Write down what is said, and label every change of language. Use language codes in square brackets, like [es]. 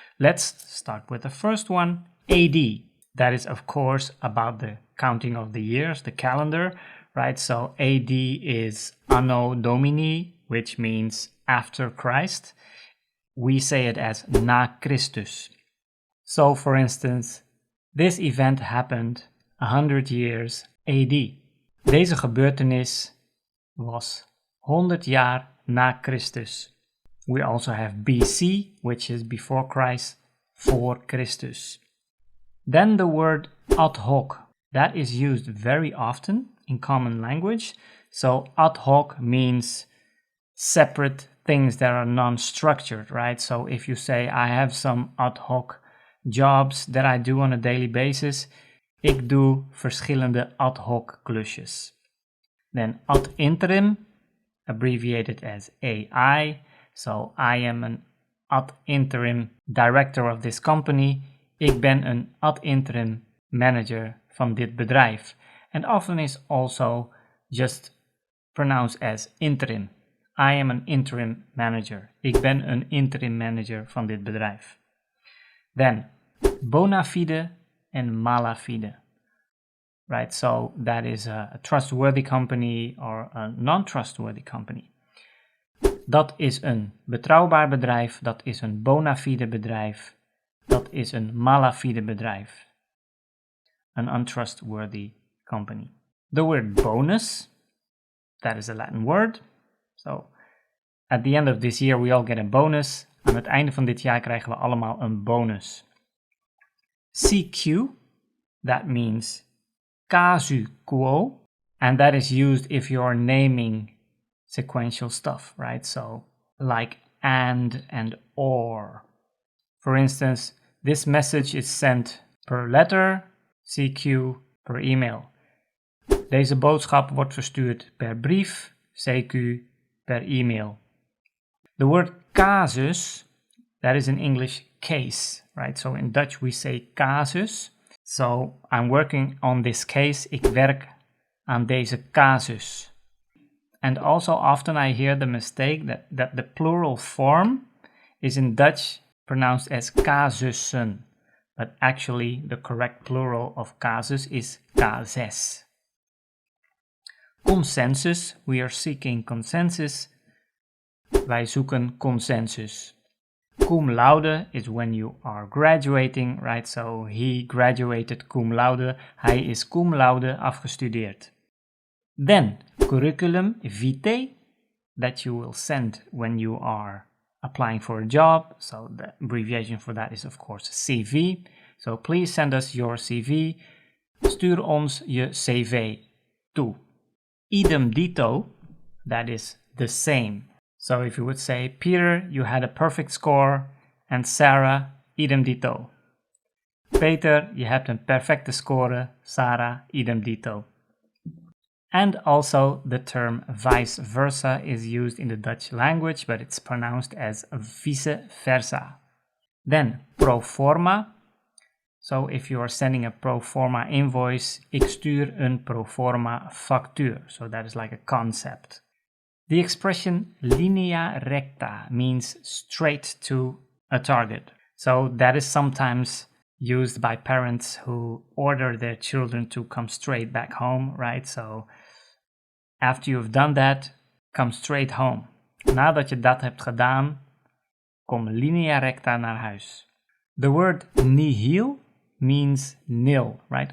[en] Let's start with the first one, AD. That is, of course, about the counting of the years, the calendar, right? So AD is Anno Domini, which means after Christ. We say it as [nl] na Christus. [en] So, for instance, this event happened 100 years AD. [nl] Deze gebeurtenis was 100 jaar na Christus. [en] We also have BC, which is before Christ, for Christus. Then the word ad hoc, that is used very often in common language. So ad hoc means separate things that are non-structured, right? So if you say, I have some ad hoc jobs that I do on a daily basis, [nl] ik doe verschillende ad hoc klusjes. [en] Then ad interim, abbreviated as AI. So I am an ad interim director of this company. [nl] Ik ben een ad interim manager van dit bedrijf. [en] And often is also just pronounced as interim. I am an interim manager. [nl] Ik ben een interim manager van dit bedrijf. [en] Then, bona fide and mala fide. Right, so that is a trustworthy company or a non-trustworthy company. [nl] Dat is een betrouwbaar bedrijf, dat is een bona fide bedrijf, dat is een mala fide bedrijf. [en] An untrustworthy company. The word bonus, that is a Latin word. So, at the end of this year we all get a bonus. [nl] Aan het einde van dit jaar krijgen we allemaal een bonus. [en] CQ, that means casu quo, and that is used if you're naming sequential stuff, right? So, like and or. For instance, this message is sent per letter, CQ, per email. Deze boodschap wordt verstuurd per brief, CQ, per e-mail. The word casus, that is in English case, right? So in Dutch we say casus. So I'm working on this case. [nl] Ik werk aan deze casus. [en] And also often I hear the mistake that the plural form is in Dutch pronounced as casussen. But actually the correct plural of casus is cases. Consensus, we are seeking consensus. [nl] Wij zoeken consensus. [en] Cum laude is when you are graduating, right? So he graduated cum laude. [nl] Hij is cum laude afgestudeerd. [en] Then, curriculum vitae, that you will send when you are applying for a job. So the abbreviation for that is of course CV. So please send us your CV. [nl] Stuur ons je CV toe. Idem dito, [en] that is the same. So if you would say, Peter, you had a perfect score, and Sarah, idem dito. [nl] Peter, je hebt een perfecte score, Sarah, idem dito. [en] And also the term vice versa is used in the Dutch language, but it's pronounced as vice versa. Then pro forma. So if you are sending a pro forma invoice, [nl] ik stuur een pro forma factuur. [en] So that is like a concept. The expression linea recta means straight to a target. So that is sometimes used by parents who order their children to come straight back home, right? So after you've done that, come straight home. [nl] Nadat je dat hebt gedaan, kom linea recta naar huis. [en] The word nihil means nil, right?